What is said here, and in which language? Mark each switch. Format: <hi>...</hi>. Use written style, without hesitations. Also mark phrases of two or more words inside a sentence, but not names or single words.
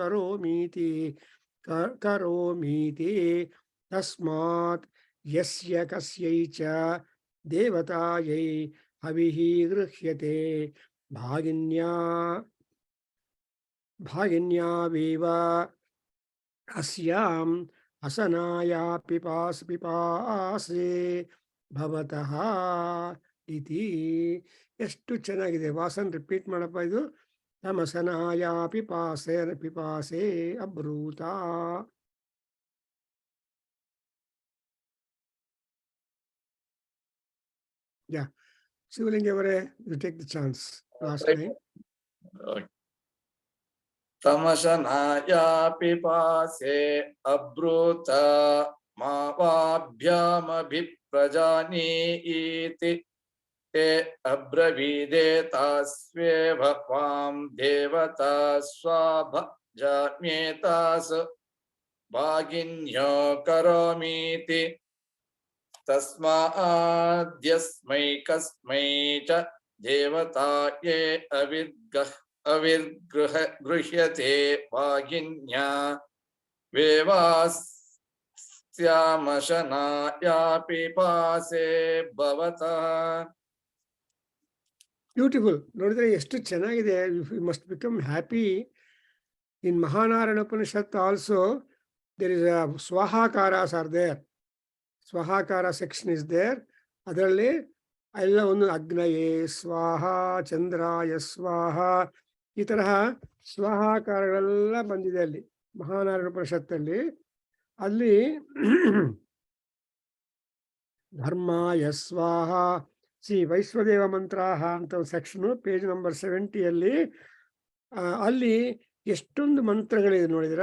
<sa>करोमीति तस्मात् यस्य कस्यै च देवतायै हविः गृह्यते भागिन्यावेव अस्याम् असनाया पिपासे ಭವತಃ ಇತಿ.</sa> <kn>ಎಷ್ಟು ಚೆನ್ನಾಗಿದೆ. ವಾಸನ್ ರಿಪೀಟ್ ಮಾಡಪ್ಪ ಇದು.</kn> <sa>ತಮಸನಾಯ ಪಿಪಾಸೆ ಅಬ್ರೂತ.</sa> <en>Ya Shivalinga avare, you take the chance last time.</en> <sa>ತಮಸನಾಯ ಪಿಪಾಸೆ ಅಬ್ರೂತ ಮಾವಾಭ್ಯಾಮಭಿಪ್ರಜಾನೀತಿ ते अब्रवीदेतास्वेव त्वां देवता स्वाभजाम्येतास भागिन्यो करोमीति तस्माद्यस्मै कस्मै च देवताये अविर्गृह्यते भागिन्या वेवास्यामशनाया पिपासे भवतः.</sa> <kn>ಬ್ಯೂಟಿಫುಲ್. ನೋಡಿದ್ರೆ ಎಷ್ಟು ಚೆನ್ನಾಗಿದೆ.</kn> <en>You must become happy. In Mahanarayana Upanishad also there is a swahakaras are there. Swahakara section is there.</en> <kn>ಅದರಲ್ಲಿ ಎಲ್ಲ ಒಂದು</kn> <sa>ಅಗ್ನಯೇ ಸ್ವಾಹ, ಚಂದ್ರಾಯ ಸ್ವಾಹ,</sa> <kn>ಈ ತರಹ ಸ್ವಾಹಾಕಾರಗಳೆಲ್ಲ ಬಂದಿದೆ ಅಲ್ಲಿ ಮಹಾನಾರಾಯಣ ಉಪನಿಷತ್ತಲ್ಲಿ. ಅಲ್ಲಿ</kn> <sa>ಧರ್ಮಾಯ ಸ್ವಾಹ, ವೈಶ್ವದೇವ ಮಂತ್ರಾಹ</sa> <kn>ಅಂತ ಒಂದು ಸೆಕ್ಷನು,</kn> <en>page number</en> <kn>70 ಅಲ್ಲಿ ಎಷ್ಟೊಂದು ಮಂತ್ರಗಳಿದೆ ನೋಡಿದ್ರ.</kn>